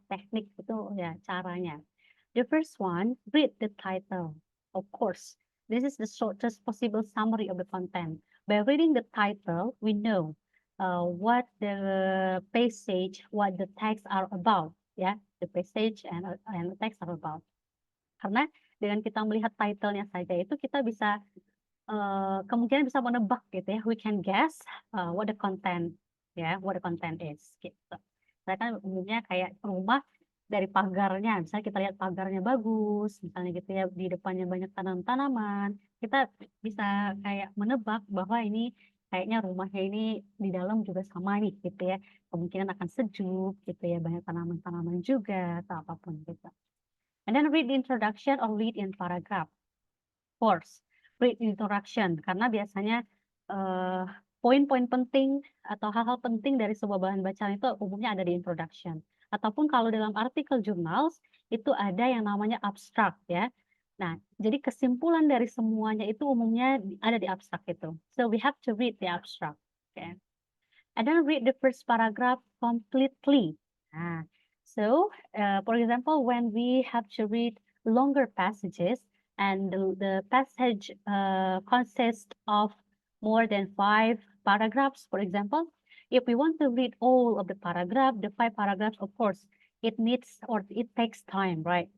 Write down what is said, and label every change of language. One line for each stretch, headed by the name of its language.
Indonesian: Teknik itu ya caranya.
English: The first one, read the title. Of course, this is the shortest possible summary of the content. By reading the title, we know what the passage, what the text are about. Ya, the passage and the text are about.
Indonesian: Karena dengan kita melihat title-nya saja itu kita bisa kemungkinan bisa menebak gitu ya.
English: We can guess what the content is
Indonesian: gitu. Karena kan umumnya kayak rumah dari pagarnya, misalnya kita lihat pagarnya bagus, misalnya gitu ya, di depannya banyak tanaman-tanaman, kita bisa kayak menebak bahwa ini kayaknya rumahnya ini di dalam juga sama nih gitu ya. Kemungkinan akan sejuk gitu ya, banyak tanaman-tanaman juga atau apapun gitu.
English: And then read the introduction or read in paragraph. Of course, read introduction
Indonesian: karena biasanya poin-poin penting atau hal-hal penting dari sebuah bahan bacaan itu umumnya ada di introduction. Ataupun kalau dalam artikel journals itu ada yang namanya abstract ya. Nah, jadi kesimpulan dari semuanya itu umumnya ada di abstract itu.
English: So we have to read the abstract. Okay. And then read the first paragraph completely. Nah, so for example, when we have to read longer passages and the passage consists of more than 5 paragraphs, for example, if we want to read all of the paragraph, the 5 paragraphs, of course, it takes time, right?